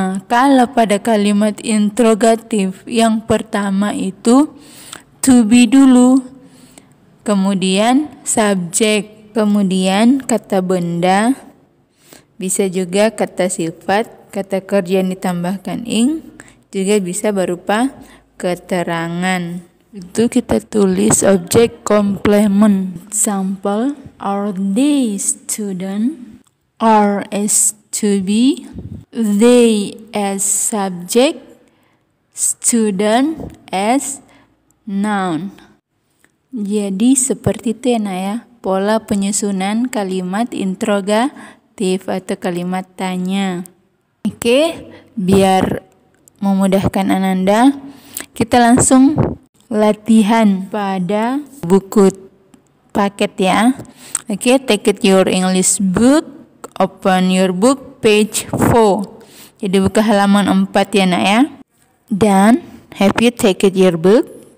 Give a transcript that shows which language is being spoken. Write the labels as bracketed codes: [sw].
[id] Kalau pada kalimat interrogatif yang pertama itu to be dulu, kemudian subjek, kemudian kata benda, bisa juga kata sifat, kata kerja yang ditambahkan ing, juga bisa berupa keterangan. Itu kita tulis objek komplement. [en] Example, are they student? Are as to be, they as subject, student as noun. [id] Jadi seperti itu ya Nak ya, pola penyusunan kalimat interrogatif atau kalimat tanya. Oke, biar memudahkan Ananda, kita langsung latihan pada buku paket ya. [en] Oke, take it your English book, open your book page 4. [id] Jadi buka halaman 4 ya Nak ya. Dan [en] have you take it your book?